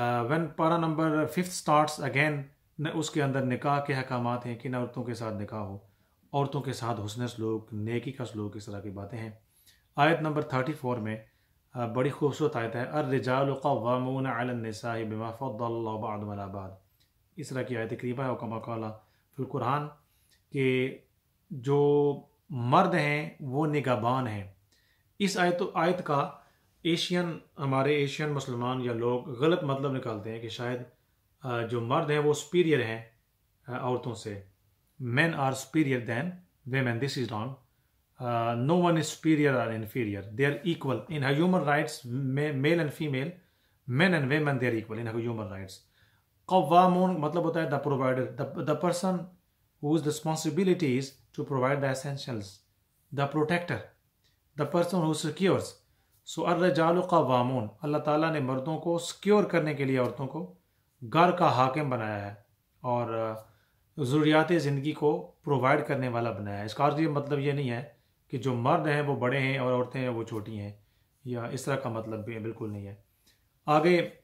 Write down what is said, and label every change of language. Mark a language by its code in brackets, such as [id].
[en] When para number 5 starts again، [ur] اس کے اندر نکاح کے احکامات ہیں، کن عورتوں کے ساتھ نکاح ہو، عورتوں کے ساتھ حسن سلوک، نیکی کا سلوک، اس طرح کی باتیں ہیں۔ آیت نمبر 34 میں بڑی خوبصورت آیت ہے، [ar] الرجال قوامون علی النساء بما فضل اللہ بعضهم علی بعض، [ur] اس طرح کی آیت قریبہ ہے، [ar] وکما قال فی القرآن، [ur] کہ جو مرد ہیں وہ نگہبان ہیں۔ اس آیت کا ہمارے ایشین مسلمان یا لوگ غلط مطلب نکالتے ہیں کہ شاید جو مرد ہیں وہ سپیریئر ہیں عورتوں سے، [en] men are superior than women. This is wrong. No one is superior or inferior. They are equal in human rights. Male and female, men and women, they are equal in human rights. [ur] قوامون مطلب ہوتا ہے [en] the provider, the person whose responsibility is to provide the essentials, the protector, the person who secures. [ur] So الرجال قوامون، اللہ تعالیٰ نے مردوں کو secure کرنے کے لیے عورتوں کو گھر کا حاکم بنایا ہے اور ضروریات زندگی کو پرووائڈ کرنے والا بنایا ہے۔ اس کا یہ مطلب یہ نہیں ہے کہ جو مرد ہیں وہ بڑے ہیں اور عورتیں ہیں وہ چھوٹی ہیں، یا اس طرح کا مطلب بھی بالکل نہیں ہے۔ آگے